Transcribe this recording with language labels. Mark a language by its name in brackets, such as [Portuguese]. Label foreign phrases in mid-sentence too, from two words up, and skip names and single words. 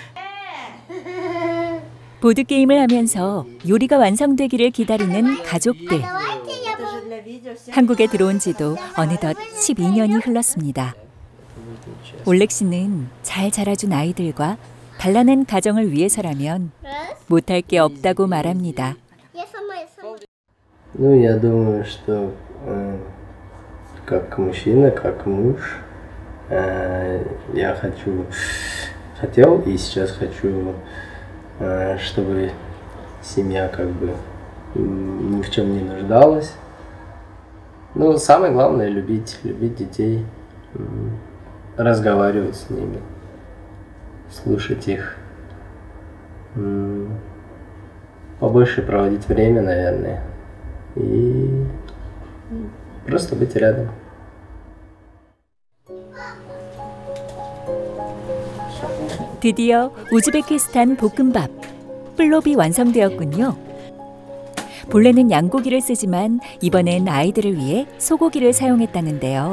[Korean] 보드게임을 하면서 요리가 완성되기를 기다리는 가족들. 한국에 들어온 지도 어느덧 12년이 흘렀습니다. 올렉 씨는 잘 자라준 아이들과 단란한 가정을 위해서라면 못할 게 없다고 말합니다. [Russian] Ну, я думаю, что как мужчина, как муж, я хотел и сейчас хочу, чтобы семья как бы ни в чем не нуждалась. Ну, самое главное любить детей, разговаривать с ними, слушать их, побольше проводить время, наверное, и просто быть рядом. [Korean] 드디어 우즈베키스탄 볶음밥, 플롭이 완성되었군요. 본래는 양고기를 쓰지만 이번엔 아이들을 위해 소고기를 사용했다는데요.